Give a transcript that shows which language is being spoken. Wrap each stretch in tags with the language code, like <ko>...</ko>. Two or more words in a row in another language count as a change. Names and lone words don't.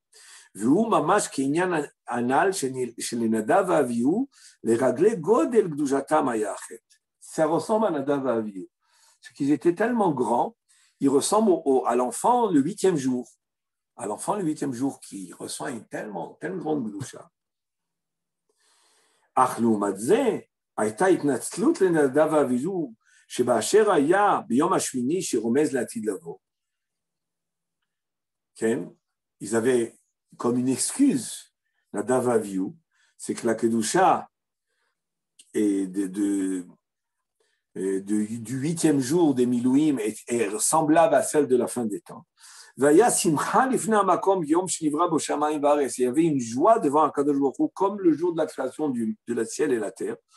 <fr>Ça ressemble à Nadav et Avihu. C'est qu'ils étaient tellement grands, ils ressemblent à l'enfant le 8e jour. À l'enfant le 8e jour qui reçoit une telle grande gdusha.</fr> <he>אך לעומת זה, הייתה התנצלות לנדב ואביהו, שבאשר היה ביום השמיני שרומז לעתיד לבוא. כן?</he> <fr>Ils avaient comme une excuse, Nadav et Avihu, c'est que la kedusha est du 8e jour des Milouim est semblable à celle de la fin des temps. Il y avait une joie devant</fr> <he>הקדוש ברוך הוא,</he> <fr>comme le jour de la création de la ciel et la terre.</fr>